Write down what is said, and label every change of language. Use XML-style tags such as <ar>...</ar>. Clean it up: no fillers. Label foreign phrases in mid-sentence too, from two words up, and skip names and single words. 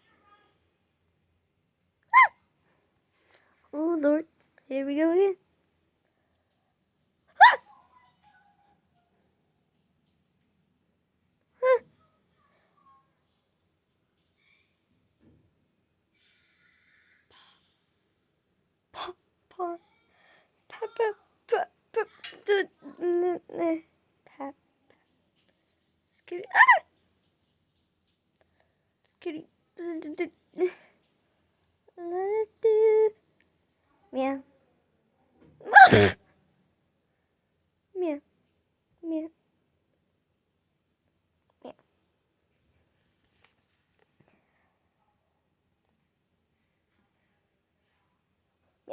<en>Oh, Lord. Here we go again. Paw, paw. Pat, pat, pat, pat, pat. Skitty. Ah! Skitty. Meow. Meow. Meow. Meow. Meow.</en>